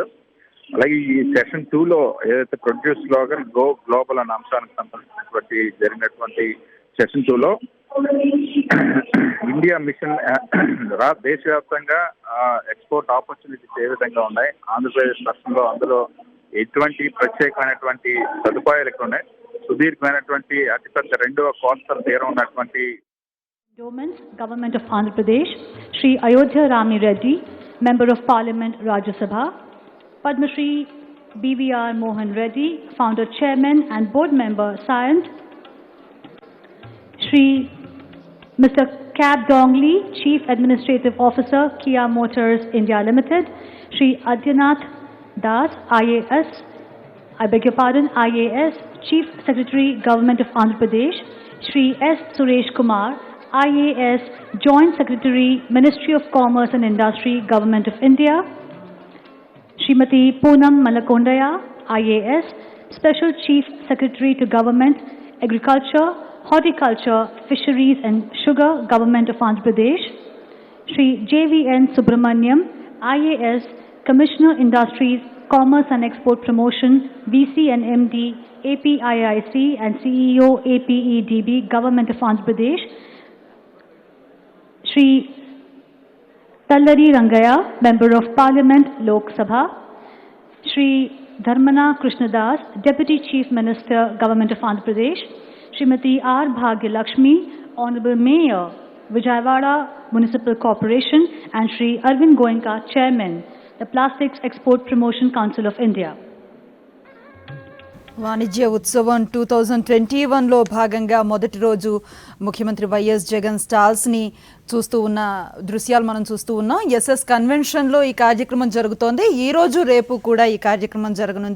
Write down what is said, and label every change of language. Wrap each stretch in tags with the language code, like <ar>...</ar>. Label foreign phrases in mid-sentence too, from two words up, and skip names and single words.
<te>అలాగే ఈ సెషన్ 2లో ఏదైతే</te> <en>produce local go global</en> <te>అన్న అంశానికి సంబంధించినటువంటి జరిగినటువంటి సెషన్ 2లో ఇండియా మిషన్ దేశవ్యాప్తంగా</te> <en>export opportunities</en> <te>ఏ విధంగా ఉన్నాయి, ఆంధ్రప్రదేశ్ రాష్ట్రంలో అందులో ఎటువంటి ప్రత్యేకమైనటువంటి సదుపాయాలు ఎక్కువ ఉన్నాయి, సుదీర్ఘమైనటువంటి అతిపెద్ద 2వ కోస్టల్ తీరం ఉన్నటువంటి</te> <en>Government of Andhra Pradesh, Shri Ayodhya Rami Reddy, Member of Parliament, Rajya Sabha, Padma Shri BVR Mohan Reddy, Founder Chairman and Board Member, Science, Shri Mr. Cab Dongli, Chief Administrative Officer, Kia Motors India Limited, Shri Adyanath Das, IAS, IAS, Chief Secretary, Government of Andhra Pradesh, Shri S. Suresh Kumar, IAS, Joint Secretary, Ministry of Commerce and Industry, Government of India, Srimati Poonam Malakondaya, IAS, Special Chief Secretary to Government, Agriculture, Horticulture, Fisheries and Sugar, Government of Andhra Pradesh. Shri JVN Subramaniam, IAS, Commissioner Industries, Commerce and Export Promotion, VC and MD, APIIC and CEO, APEDB, Government of Andhra Pradesh. Shri Tallari Rangaya, Member of Parliament, Lok Sabha. Shri Dharmana Krishnadas, Deputy Chief Minister, Government of Andhra Pradesh. Srimati R. Bhagyalakshmi, Honorable Mayor, Vijayawada Municipal Corporation, and Shri Arvind Goenka, Chairman, the Plastics Export Promotion Council of India.</en> <te>వాణిజ్య ఉత్సవం 2021లో భాగంగా మొదటి రోజు ముఖ్యమంత్రి వైఎస్ జగన్ స్టాల్స్ని చూస్తూ ఉన్న దృశ్యాలు మనం చూస్తూ ఉన్నాం. ఎస్ఎస్ కన్వెన్షన్లో ఈ కార్యక్రమం జరుగుతోంది. ఈ రోజు రేపు కూడా ఈ కార్యక్రమం జరగనుంది.</te>